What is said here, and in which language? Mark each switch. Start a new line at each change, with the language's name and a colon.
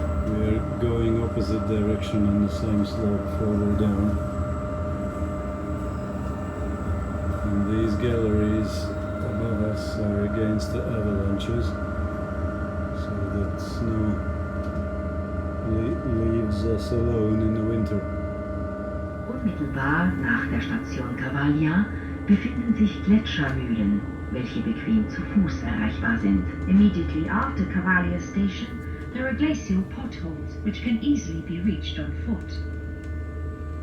English: We're going opposite direction on the same slope further down. And these galleries above us are against the avalanches, so that snow leaves us alone in the winter.
German: Unmittelbar nach der Station Cavalia befinden sich Gletschermühlen, welche bequem zu Fuß erreichbar sind.
English: Immediately after Cavalia station, there are glacial potholes which can easily be reached on foot.